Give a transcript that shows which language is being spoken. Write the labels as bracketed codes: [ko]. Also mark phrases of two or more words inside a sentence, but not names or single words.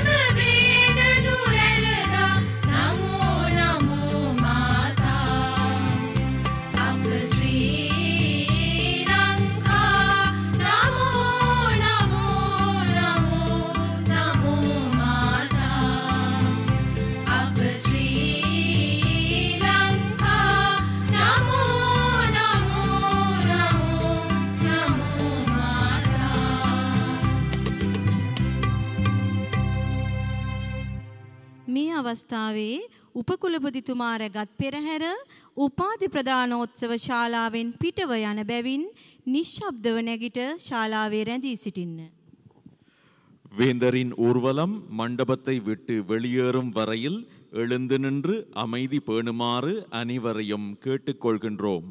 [si] වේද දුරැළදා නමෝ නමෝ මාතා අප ශ්‍රී ලංකා නමෝ නමෝ නමෝ නමෝ මාතා අප ශ්‍රී ලංකා නමෝ නමෝ නමෝ නමෝ මාතා මේ අවස්ථාවේ උපකුලපතිතුමා රැගත් පෙරහැර උපාධි ප්‍රදානෝත්සව ශාලාවෙන් පිටව යන බැවින් නිශ්ශබ්දව නැගිට ශාලාවේ රැඳී සිටින්න. [ta] வேந்தரின் ஊர்வலம் மண்டபத்தை விட்டு வெளியேறும் வரையில் எழுந்து நின்று அமைதி பேணுமாறு அனைவரையும் கேட்டுக்கொள்கின்றோம்.